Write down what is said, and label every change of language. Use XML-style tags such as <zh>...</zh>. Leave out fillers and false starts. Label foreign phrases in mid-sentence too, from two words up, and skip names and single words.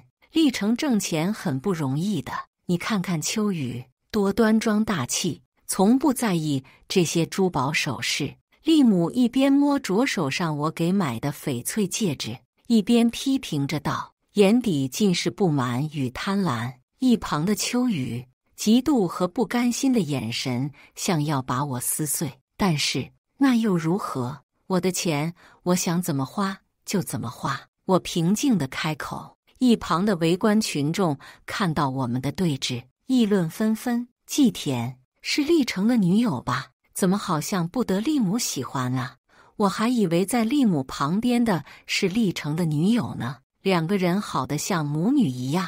<zh>厲成掙錢很不容易的，你看看秋雨，多端莊大氣，從不在意這些珠寶首飾。厲母一邊摸着手上我給買的翡翠戒指，一邊批評着道，眼底盡是不滿與貪婪。一旁的秋雨嫉妒和不甘心的眼神，像要把我撕碎。但是那又如何？我的錢，我想怎麼花就怎麼花。我平靜地開口。一旁的圍觀群眾看到我們的對峙，議論紛紛。季田是厲成的女友吧？怎麼好像不得厲母喜歡啊？我還以為在厲母旁邊的是厲成的女友呢，兩個人好得像母女一樣。</zh>